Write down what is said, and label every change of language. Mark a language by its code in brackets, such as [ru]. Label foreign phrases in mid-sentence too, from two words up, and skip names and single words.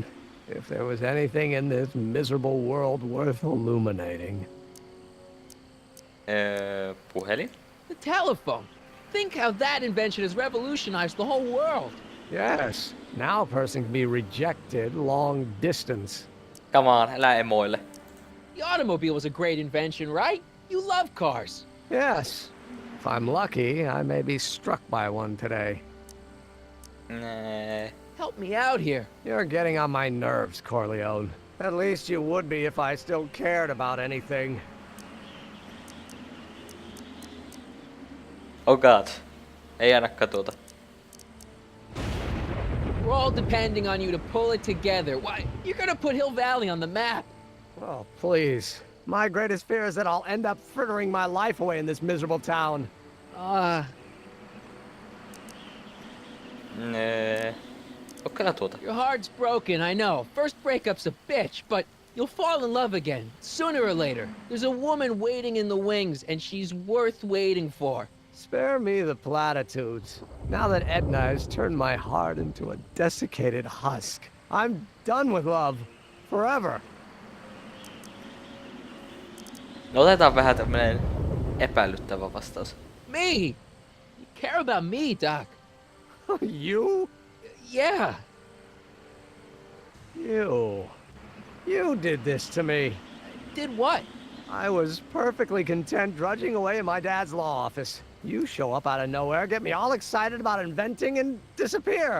[en] If there was anything in this miserable world worth illuminating. [fi] Puhelin. [en] The telephone. Think how that invention has revolutionized the whole world. Yes. Now a person can be rejected long distance. Come on, [fi] älä emoille. [en] The automobile was a great invention, right? You love cars. Yes. If I'm lucky, I may be struck by one today. Help me out here. You're getting on my nerves, Corleone. At least you would be if I still cared about anything. Oh god. [fi] Ei ainakaan tuota. [en] We're all depending on you to pull it together. Why, you're gonna put Hill Valley on the map. Oh, please. My greatest fear is that I'll end up frittering my life away in this miserable town. [fi] Kokeillaan tuota. [en] Your heart's broken, I know. First breakup's a bitch, but you'll fall in love again, sooner or later. There's a woman waiting in the wings, and she's worth waiting for. Spare me the platitudes. Now that Edna has turned my heart into a desiccated husk, I'm done with love. Forever. [fi] No otetaan vähän tämmönen epäilyttävä vastaus. [en] Me! You care about me, Doc. You? Yeah. You did this to me. Did what? I was perfectly content drudging away in my dad's law office. You show up out of nowhere, get me all excited about inventing, and disappear.